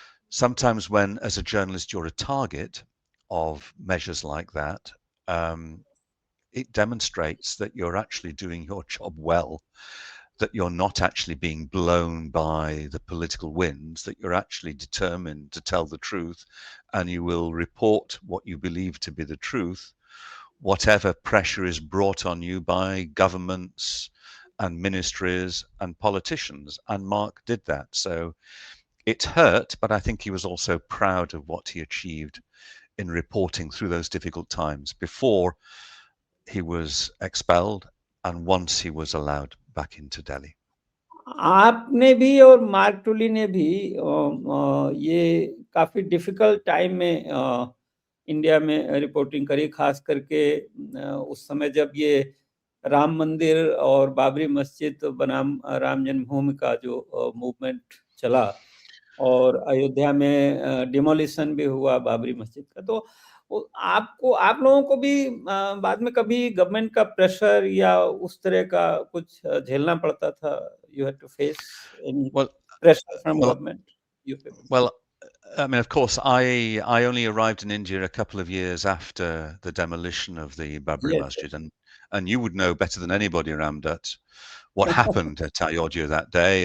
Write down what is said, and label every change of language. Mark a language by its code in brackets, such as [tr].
[en] Sometimes when, as a journalist, you're a target of measures like that, it demonstrates that you're actually doing your job well, that you're not actually being blown by the political winds, that you're actually determined to tell the truth, and you will report what you believe to be the truth, whatever pressure is brought on you by governments and ministries and politicians. And Mark did that. So it hurt, but I think he was also proud of what he achieved in reporting through those difficult times before he was expelled and once he was allowed back into Delhi. [hi] आपने भी और mark टुली ने भी ये काफी difficult time में India में reporting करी, खास करके उस समय जब ये राम मंदिर और बाबरी मस्जिद बनाम राम जन्मभूमि का जो मूवमेंट चला और अयोध्या में डिमोलिशन भी हुआ बाबरी मस्जिद का। तो आप लोगों को भी बाद में कभी गवर्नमेंट का प्रेशर या उस तरह का कुछ झेलना पड़ता था? [en] You had to face any pressure from government? Well, I mean, of course, I only arrived in India a couple of years after the demolition of the Babri Masjid, and you would know better than anybody, Ram Dutt, what happened at Ayodhya that day.